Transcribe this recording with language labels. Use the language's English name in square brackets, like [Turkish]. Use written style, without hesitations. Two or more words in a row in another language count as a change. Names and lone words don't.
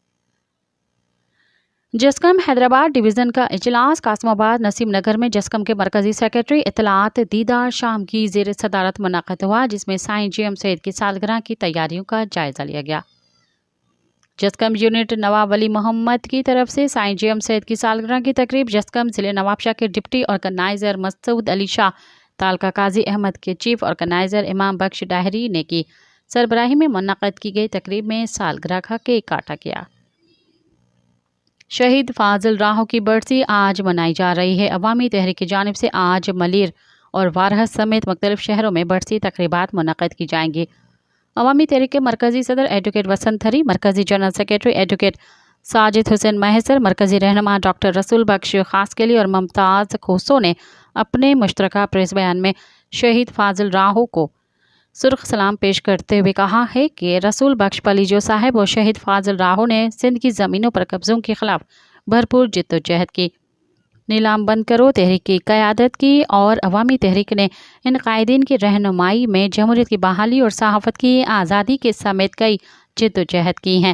[Urdu] جسقم حیدرآباد ڈویژن کا اجلاس قاسم آباد نسیم نگر میں جسقم کے مرکزی سیکریٹری اطلاعات دیدار شام کی زیر صدارت منعقد ہوا جس میں سائیں جی ایم سید کی سالگرہ کی تیاریوں کا جائزہ لیا گیا. جسقم یونٹ نواب ولی محمد کی طرف سے سائیں جی ایم سید کی سالگرہ کی تقریب جسقم ضلع نوابشاہ کے ڈپٹی آرگنائزر مسعود علی شاہ، تعلقہ قاضی احمد کے چیف آرگنائزر امام بخش ڈاہری نے کی سربراہی میں منعقد کی گئی تقریب میں سالگرہ کا کیک کاٹا گیا. شہید فاضل راہو کی برسی آج منائی جا رہی ہے. عوامی تحریک کی جانب سے آج ملیر اور وارہت سمیت مختلف شہروں میں برسی تقریبات منعقد کی جائیں گی. عوامی تحریک کے مرکزی صدر ایڈووکیٹ وسنت ہری, مرکزی جنرل سیکریٹری ایڈووکیٹ ساجد حسین مہسر، مرکزی رہنما ڈاکٹر رسول بخش خاصخیلی اور ممتاز کھوسو نے اپنے مشترکہ پریس بیان میں شہید فاضل راہو کو سرخ سلام پیش کرتے ہوئے کہا ہے کہ رسول بخش پلیجو صاحب اور شہید فاضل راہو نے سندھ کی زمینوں پر قبضوں کے خلاف بھرپور جدوجہد کی، نیلام بند کرو تحریک کی قیادت کی اور عوامی تحریک نے ان قائدین کی رہنمائی میں جمہوریت کی بحالی اور صحافت کی آزادی کے سمیت کئی جدوجہد کی ہیں.